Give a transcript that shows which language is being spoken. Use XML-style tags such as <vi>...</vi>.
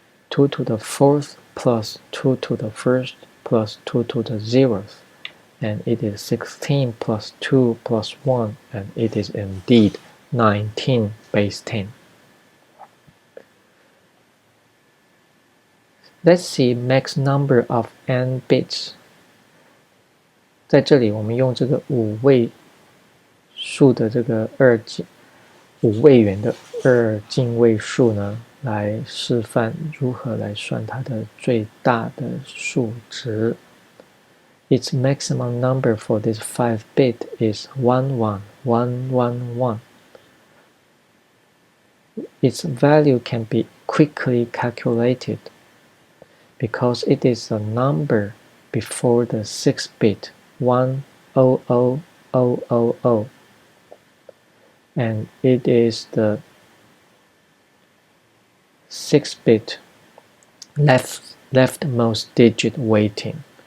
<en>2 to the 4th plus 2 to the 1st plus 2 to the 0th. And it is 16 plus 2 plus 1, and it is indeed 19 base 10. Let's see max number of n bits.</en> <zh>在这里我们用这个5位数的这个5位元的2进位数呢，来示范如何来算它的最大的数值。</zh> <en>Its maximum number for this 5-bit is 11111. Its value can be quickly calculated because it is a number before the 6-bit 100000, and it is the 6-bit leftmost digit weighting.</en>